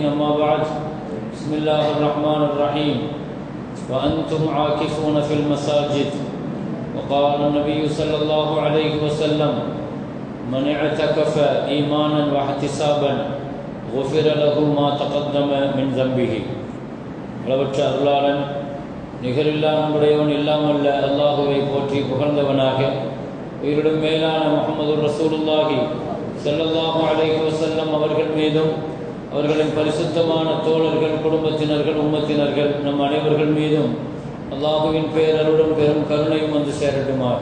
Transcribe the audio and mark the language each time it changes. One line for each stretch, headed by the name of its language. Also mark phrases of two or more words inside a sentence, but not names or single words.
Arabic: أما بعد، بسم الله الرحمن الرحيم. وأنتم عاكفون في المساجد. وقال النبي صلى الله عليه وسلم: من اعتكف إيمانا واحتسابا غفر له ما تقدم من ذنبه.
Tamil: அளவற்ற அருளாளன் நிகரில்லா நம்முடையவன் இல்லாமல்ல அல்லாஹுவை போற்றி புகழ்ந்தவனாக உயிரிடும் மேலான முஹம்மது
Arabic: رسول الله صلى الله عليه وسلم
Tamil: அவர்கள் மீதும் அவர்களின் பரிசுத்தமான தோழர்கள், குடும்பத்தினர்கள், உம்மத்தினர்கள் நம் அனைவர்கள் மீதும் அல்லாஹுவின் பேரருடன் பெரும் கருணையும் வந்து சேரட்டுமாக.